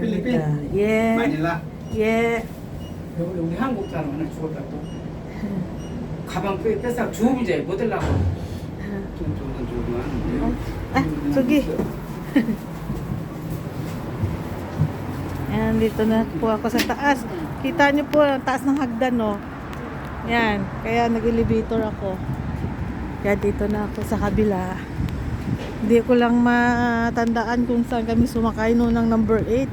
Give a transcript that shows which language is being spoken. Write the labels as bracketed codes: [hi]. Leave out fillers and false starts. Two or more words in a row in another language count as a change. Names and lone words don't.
[ko] 필리핀? 예. 마닐라? 예. 여기 한국 사람 하나 죽었다 또. 가방 뺏어 주우면 이제 못 들라고. [tl] Sige. Ayan, dito na po ako sa taas. Kita nyo po, ang taas ng hagdan, no? Yan, kaya nag-elevator ako. Kaya dito na ako sa kabila. Hindi ko lang matandaan kung saan kami sumakay noon ng number 8.